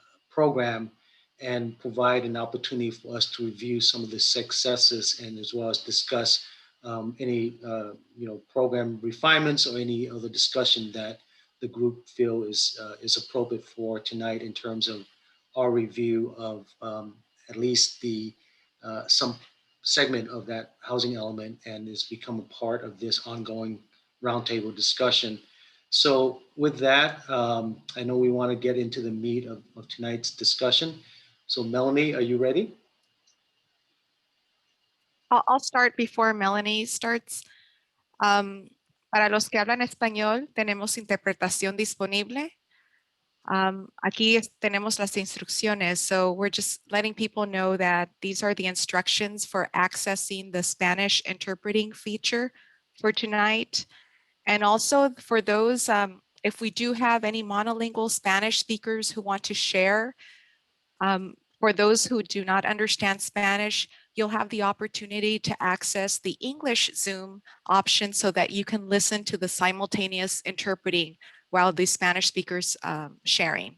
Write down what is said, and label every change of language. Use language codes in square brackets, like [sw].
[en] program and provide an opportunity for us to review some of the successes and as well as discuss any program refinements or any other discussion that the group feel is appropriate for tonight in terms of our review of at least the some segment of that housing element and has become a part of this ongoing roundtable discussion. So with that, I know we want to get into the meat of tonight's discussion. So Melanie, are you ready? I'll start before Melanie starts. [es] Para los que hablan español, tenemos interpretación disponible. Aquí tenemos las instrucciones. [en] So we're just letting people know that these are the instructions for accessing the Spanish interpreting feature for tonight. And also for those, if we do have any monolingual Spanish speakers who want to share, for those who do not understand Spanish, you'll have the opportunity to access the English Zoom option so that you can listen to the simultaneous interpreting while the Spanish speakers sharing.